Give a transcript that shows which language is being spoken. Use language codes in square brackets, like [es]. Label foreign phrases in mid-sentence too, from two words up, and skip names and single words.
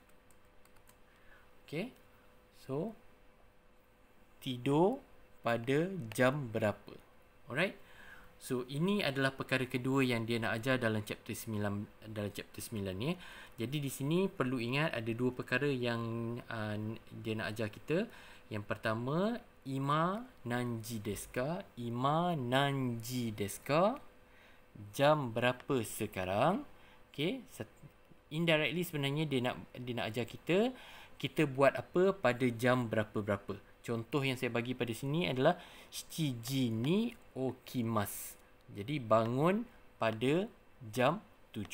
[ms] Okay, so tidur pada jam berapa. Alright, so ini adalah perkara kedua yang dia nak ajar dalam chapter 9 ni. Jadi di sini perlu ingat ada dua perkara yang dia nak ajar kita. Yang pertama, [ja] 今何時ですか、今何時ですか, [ms] jam berapa sekarang. Okay, indirectly sebenarnya dia nak ajar kita buat apa pada jam berapa-berapa. Contoh yang saya bagi pada sini adalah [ja] 七時に起きます. [ms] Jadi bangun pada jam 7.